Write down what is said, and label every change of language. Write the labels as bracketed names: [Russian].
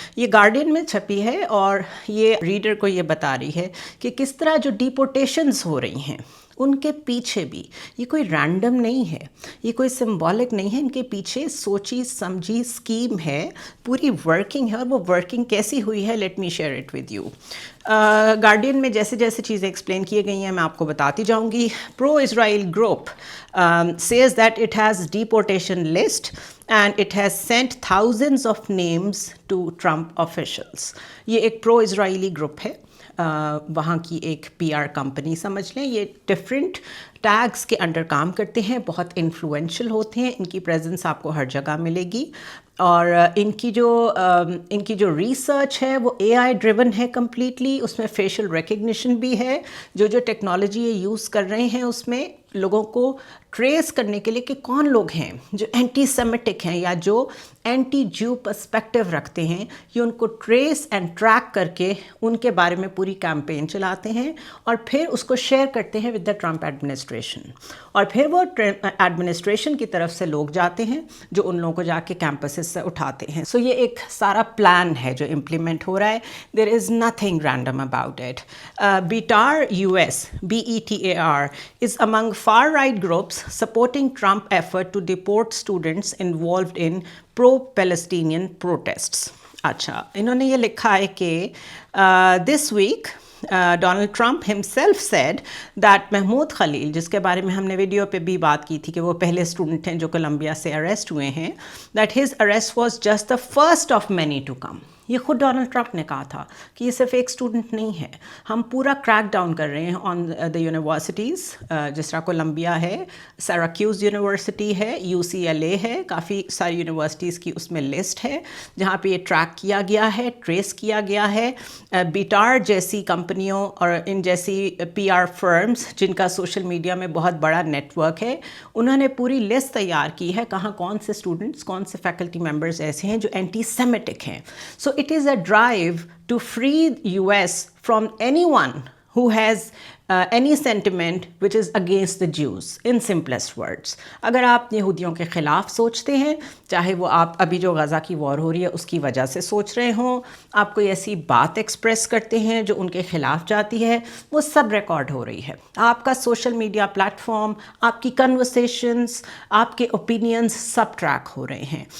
[Urdu] یہ گارڈین میں چھپی ہے اور یہ ریڈر کو یہ بتا رہی ہے کہ کس طرح جو ڈیپورٹیشنز ہو رہی ہیں ان کے پیچھے بھی یہ کوئی رینڈم نہیں ہے، یہ کوئی سمبولک نہیں ہے، ان کے پیچھے سوچی سمجھی اسکیم ہے، پوری ورکنگ ہے. اور وہ ورکنگ کیسی ہوئی ہے، [English] Let me share it with you. [Urdu] Guardian میں جیسے جیسے چیزیں ایکسپلین کی گئی ہیں میں آپ کو بتاتی جاؤں گی. [English] Pro Israel group says that it has deportation list and it has sent thousands of names to Trump officials. [Urdu] یہ ایک پرو اسرائیلی گروپ ہے، وہاں کی ایک پی آر کمپنی سمجھ لیں. یہ ڈفرینٹ ٹیگس کے انڈر کام کرتے ہیں، بہت انفلوئنشل ہوتے ہیں، ان کی پریزنس آپ کو ہر جگہ ملے گی. اور ان کی جو ریسرچ ہے وہ اے آئی ڈریون ہے کمپلیٹلی. اس میں فیشل ریکگنیشن بھی ہے. جو ٹیکنالوجی یہ یوز کر رہے ہیں اس میں لوگوں کو ٹریس کرنے کے لیے کہ کون لوگ ہیں جو اینٹی سیمیٹک ہیں یا جو اینٹی جو پرسپیکٹو رکھتے ہیں، یہ ان کو ٹریس اینڈ ٹریک کر کے ان کے بارے میں پوری کیمپین چلاتے ہیں اور پھر اس کو شیئر کرتے ہیں [English] With the Trump administration. [Urdu] اور پھر وہ ایڈمنسٹریشن کی طرف سے لوگ جاتے ہیں جو ان لوگوں کو جا کے کیمپسز سے اٹھاتے ہیں. سو یہ ایک سارا پلان ہے جو امپلیمنٹ ہو رہا ہے. [English] There is nothing random about it. Betar US, BETAR, is among far-right groups supporting Trump effort to deport students involved in pro-Palestinian protests. [Urdu] اچھا، انہوں نے یہ لکھا ہے کہ [English] this week Donald Trump himself said that [Urdu] Mahmood خلیل، جس کے بارے میں ہم نے ویڈیو پہ بھی بات کی تھی کہ وہ پہلے اسٹوڈنٹ ہیں جو کولمبیا سے اریسٹ ہوئے ہیں، [English] that his arrest was just the first of many to come. [Urdu] یہ خود ڈونلڈ ٹرمپ نے کہا تھا کہ یہ صرف ایک اسٹوڈنٹ نہیں ہے، ہم پورا کریک ڈاؤن کر رہے ہیں [English] On the universities. [Urdu] جس طرح کولمبیا ہے، سیراکیوز یونیورسٹی ہے، UCLA ہے، کافی ساری یونیورسٹیز کی اس میں لسٹ ہے جہاں پہ یہ ٹریک کیا گیا ہے، ٹریس کیا گیا ہے. بیٹار جیسی کمپنیوں اور ان جیسی PR فرمز جن کا سوشل میڈیا میں بہت بڑا نیٹ ورک ہے، انہوں نے پوری لسٹ تیار کی ہے کہاں کون سے اسٹوڈنٹس، کون سے فیکلٹی ممبرز ایسے ہیں جو اینٹی سیمیٹک ہیں. [English] So it is a drive to free US from anyone who has any sentiment which is against the Jews, in simplest words. [Urdu] اگر آپ یہودیوں کے خلاف سوچتے ہیں، چاہے وہ آپ ابھی جو غزہ کی وار ہو رہی ہے اس کی وجہ سے سوچ رہے ہوں، آپ کوئی ایسی بات ایکسپریس کرتے ہیں جو ان کے خلاف جاتی ہے، وہ سب ریکارڈ ہو رہی ہے. آپ کا سوشل میڈیا پلیٹ فارم، آپ کی کنورسیشنز، آپ کے اوپینینز سب ٹریک ہو رہے ہیں.